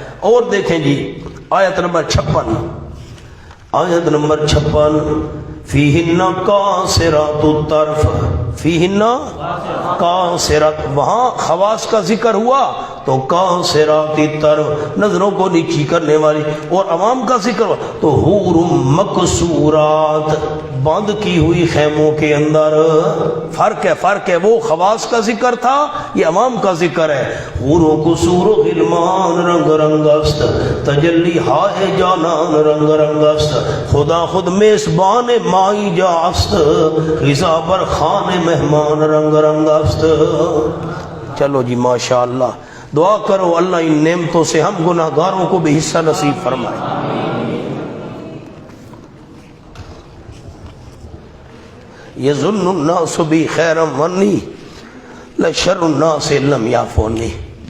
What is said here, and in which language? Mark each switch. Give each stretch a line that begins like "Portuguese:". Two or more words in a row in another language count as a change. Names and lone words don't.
Urdu: اور دیکھیں جی آیت نمبر 56، آیت نمبر 56،
Arabic: فیہن قاصرات الطرف، فیہن قاصرات،
Urdu: وہاں خواص کا ذکر ہوا تو
Arabic: قاصرات الطرف،
Urdu: نظروں کو نیچی کرنے والی، اور عوام کا ذکر ہوا تو
Arabic: حور مقصورات،
Urdu: بند کی ہوئی خیموں کے اندر۔ فرق ہے، فرق ہے، وہ خواص کا ذکر تھا، یہ عوام کا ذکر ہے۔
Persian: حور و قصور و غلمان رنگ رنگ است، تجلی ہائے جانان رنگ رنگ است، خدا خود میزبان مائی جا است، غذا بر خان مہمان رنگ رنگ است۔
Urdu: چلو جی ماشاءاللہ، دعا کرو اللہ ان نعمتوں سے ہم گناہ گاروں کو بھی حصہ نصیب فرمائے۔
Arabic: یظن الناس بی خیرا ونی لشر الناس لم یعفونی۔